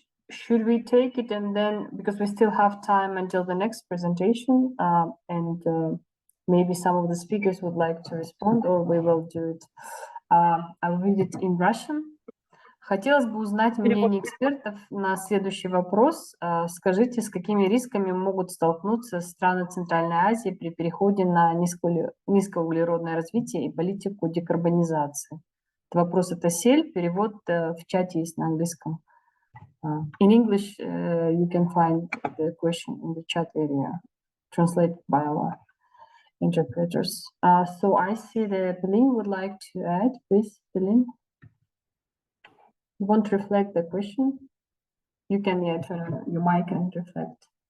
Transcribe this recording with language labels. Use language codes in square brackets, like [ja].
[en] Should we take it and then, because we still have time until the next presentation, and maybe some of the speakers would like to respond, or we will do it. I'll read it in Russian. [ru] Хотелось бы узнать мнение экспертов на следующий вопрос. Скажите, с какими рисками могут столкнуться страны Центральной Азии при переходе на низкоуглеродное развитие и политику декарбонизации? Вопрос это сель, перевод в чате есть на английском. [en] In English, you can find the question in the chat area, translated by our interpreters. So I see that Belin would like to add. Please, Belin. You want to reflect the question? You can turn your mic and reflect.